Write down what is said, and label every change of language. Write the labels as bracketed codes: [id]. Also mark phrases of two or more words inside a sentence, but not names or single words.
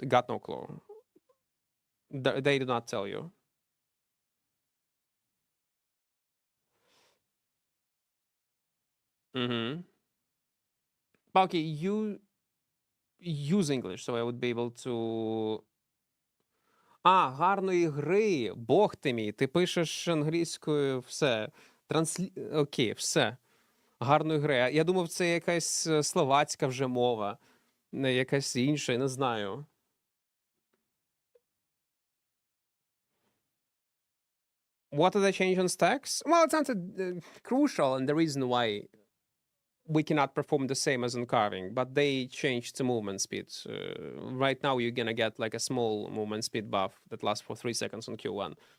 [en] Got no clue. They do not tell you. Okay, you use English, so I would be able to. [uk] Гарної гри. Бог ти мій. Ти пишеш англійською все. Окей, все. Гарної гри. Я думав, це якась словацька вже мова. Якась інша, я не знаю. [en] What are the change on stacks? Well, it's not crucial, and the reason why we cannot perform the same as in carving, but they changed the movement speed. Right now, you're gonna get like a small movement speed buff that lasts for 3 seconds on Q1.